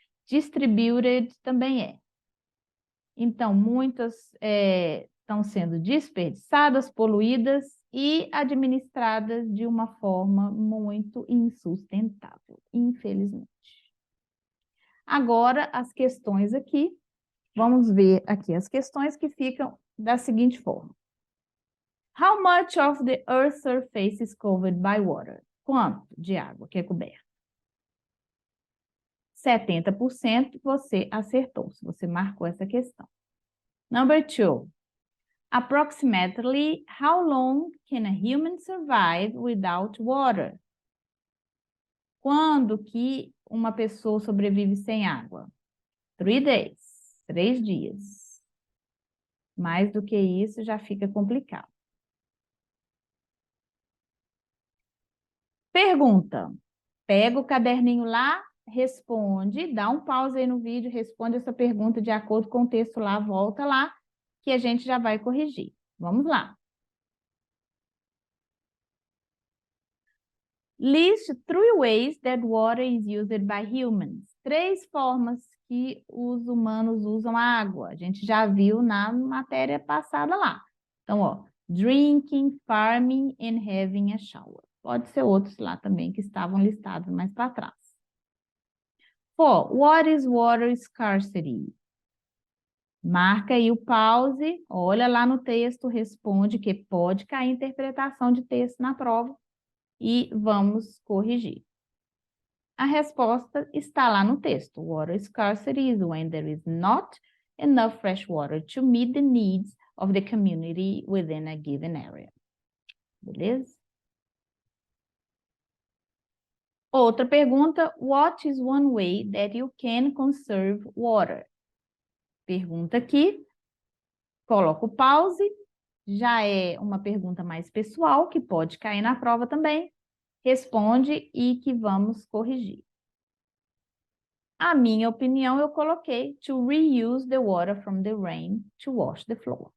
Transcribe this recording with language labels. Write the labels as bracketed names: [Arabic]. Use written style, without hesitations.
[Portuguese] Distributed também é. Então, muitas estão sendo desperdiçadas, poluídas e administradas de uma forma muito insustentável, infelizmente. Agora, as questões aqui. Vamos ver aqui as questões que ficam da seguinte forma. [English] How much of the Earth's surface is covered by water? [Portuguese] Quanto de água que é coberta? 70% você acertou, se você marcou essa questão. [English] Number 2. Approximately how long can a human survive without water? [Portuguese] Quando que uma pessoa sobrevive sem água? [English] 3 days. [Portuguese] 3 dias. Mais do que isso já fica complicado. Pergunta. Pega o caderninho lá, responde, dá um pause aí no vídeo, responde essa pergunta de acordo com o texto lá, volta lá, que a gente já vai corrigir. Vamos lá. [English] List 3 ways that water is used by humans. [Portuguese] 3 formas que os humanos usam a água. A gente já viu na matéria passada lá. [English] Então, ó, drinking, farming and having a shower. [Portuguese] Pode ser outros lá também que estavam listados mais para trás. 4. [English] What is water scarcity? [Portuguese] Marca aí o pause, olha lá no texto, responde, que pode cair interpretação de texto na prova e vamos corrigir. A resposta está lá no texto. [English] Water scarcity is when there is not enough fresh water to meet the needs of the community within a given area. Beleza? [Portuguese] Outra pergunta, [English] what is one way that you can conserve water? [Portuguese] Pergunta aqui, coloca o pause, já é uma pergunta mais pessoal, que pode cair na prova também. responde e que vamos corrigir. A minha opinião, eu coloquei [English] to reuse the water from the rain to wash the floor.